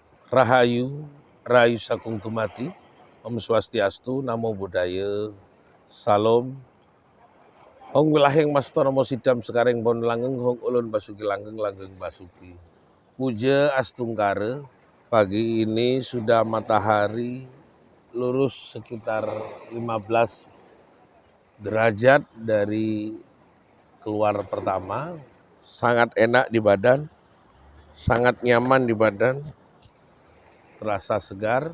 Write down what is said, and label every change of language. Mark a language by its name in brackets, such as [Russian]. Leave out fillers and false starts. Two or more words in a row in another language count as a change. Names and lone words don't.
[Javanese] Rahayu, Rahayu Sakung Tumati, [Balinese] Om Swastiastu, [Pali] Namo Buddhaya, [Javanese] Salam. Hong wilaheng mastonomo sidam sekareng bon langgeng, hong ulun basuki langgeng basuki. [Balinese] Puja Astungkara, [Indonesian] pagi ini sudah matahari lurus sekitar 15 derajat dari keluar pertama. Sangat enak di badan, sangat nyaman di badan, terasa segar.